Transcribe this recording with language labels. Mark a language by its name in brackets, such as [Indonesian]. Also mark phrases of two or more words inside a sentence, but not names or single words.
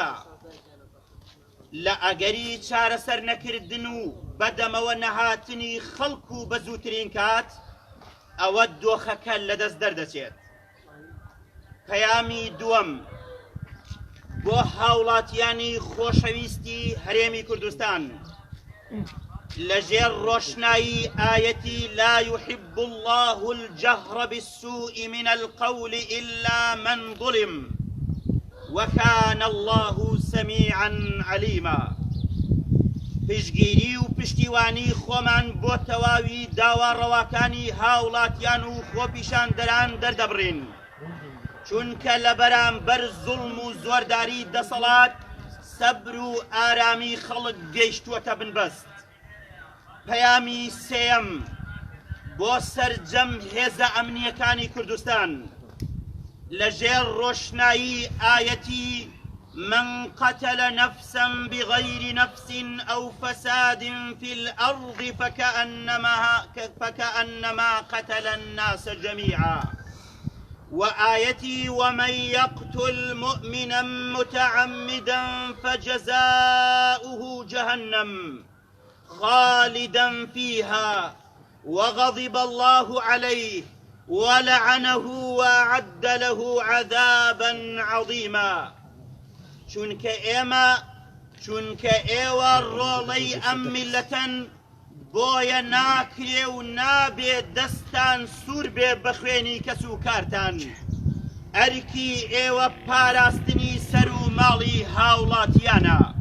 [Central Kurdish] لە ئەگەری چارەسەر نەکردن و بەدەمەوە نەهاتنی خەڵک و بە زووترین کات ئەوە دۆخەکە لەدەست دەردەچێت. پەیامی دووەم بۆ هاوڵاتیانی خۆشەویستی هەرێمی کوردستان: لەژێر ڕۆشنایی ئایەتی [Arabic] لا يحب الله الجهر بالسوء من القول إلا من ظلم وكان الله سميعا عليما. [Central Kurdish] پشگیری و پشتیوانی خۆمان بۆ تەواوی داوا ڕەواکانی هاوڵاتیان و خۆپیشاندەران دەردەبڕین، چونکە لە بەرامبەر زوڵم و زۆرداری دەسەڵات سەبر و ئارامی خەڵک گەیشتووەتە بنبەست. پەیامی سێیەم بۆ سەرجەم هێزە ئەمنیەکانی کوردستان: لەژێر ڕۆشنایی ئایەتی [Arabic] من قتل نفسا بغير نفس أو فساد في الأرض فكأنما قتل الناس جميعا، وآيتي ومن يقتل مؤمنا متعمدا فجزاؤه جهنم خالدا فيها وغضب الله عليه ولعنه وأعد له عذابا عظيما. [Central Kurdish] چونکە ئێوە ڕۆڵەی ئەم میلەتەن بۆیە ناکرێ و نابێ دەستان سوور بێ بە خوێنی کەس و کارتان. ئەرکی ئێوە پاراستنی سەر و ماڵی هاوڵاتیانە.